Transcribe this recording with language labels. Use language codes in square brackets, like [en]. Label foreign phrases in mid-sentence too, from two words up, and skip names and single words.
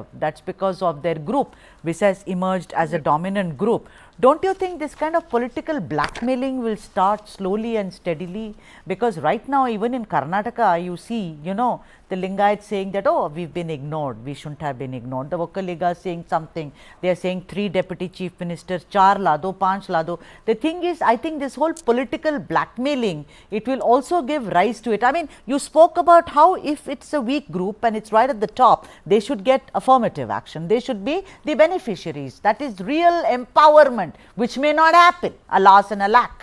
[en] That's because of their group, which has emerged as a dominant group. Don't you think this kind of political blackmailing will start slowly and steadily? Because right now, even in Karnataka, you see, the Lingayats saying that, oh, we've been ignored, we shouldn't have been ignored. The Vakaliga saying something, they are saying 3 deputy chief ministers, [hi] 4 ला दो, 5 ला दो. [en] The thing is, I think this whole political blackmailing, it will also give rise to it. I mean, you spoke about how if it's a weak group and it's right at the top, they should get affirmative action. They should be the beneficiaries. That is real empowerment, which may not happen, alas and alack.